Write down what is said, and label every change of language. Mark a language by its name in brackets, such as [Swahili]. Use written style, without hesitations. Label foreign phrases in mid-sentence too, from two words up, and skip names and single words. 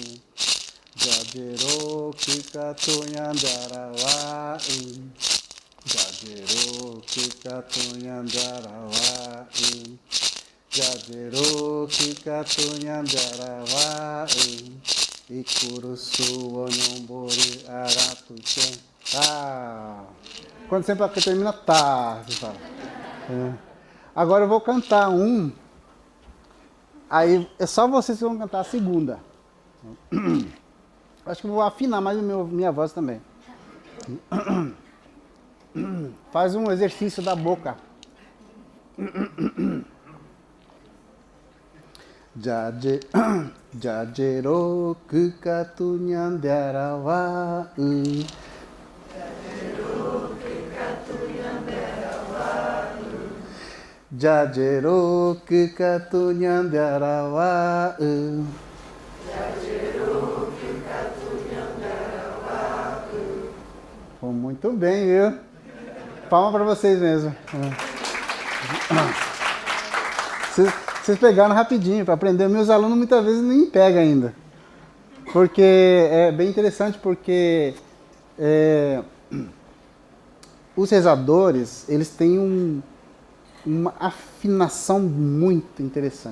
[Portuguese] Jajero kikatunyan jarawa Jajero kikatunyan jarawa Jajero kikatunyan jarawa Ikurusu onyombori arapupe. Tá. Quando sempre termina, tá. Você fala. Agora eu vou cantar um. Aí é só vocês que vão cantar a segunda. Acho que eu vou afinar mais minha voz também. Faz um exercício da boca. Jajero kikatunyan jarawa Jajero kikatunyan jarawa Jajero kikatunyan jarawa Jajero kikatunyan jarawa. Muito bem, viu? Palma para vocês mesmo. Vocês pegaram rapidinho para aprender. Meus alunos muitas vezes nem pegam ainda. Porque é bem interessante, porque os rezadores, eles têm uma afinação muito interessante.